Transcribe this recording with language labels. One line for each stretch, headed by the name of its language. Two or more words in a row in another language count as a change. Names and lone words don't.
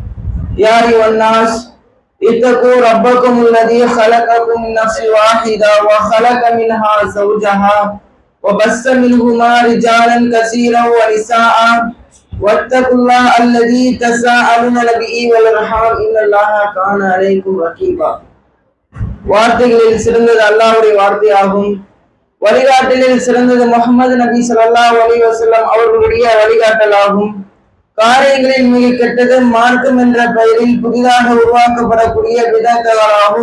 Arabic: يا أيها الناس اتقوا ربكم الذي خلقكم من نفس واحدة وخلق منها زوجها وبث منهما رجالا كثيرا ونساء واتقوا الله الذي تساءلون به والأرحام إن الله كان عليكم رقيبا.
Tamil: வார்த்தைகளில் சிறந்தது அல்லாஹ்வுடைய வார்த்தையாகும். வழிகாட்டலில் சிறந்தது முஹம்மது நபி
Arabic: صلى الله عليه وسلم
Tamil: அவர்களுடைய வழிகாட்டலாகும். காரியங்களில் மிக கெட்டது மார்க்கம் என்ற பெயரில் புதிதாக உருவாக்கப்படக்கூடிய பிதஅத்துகளாகும்.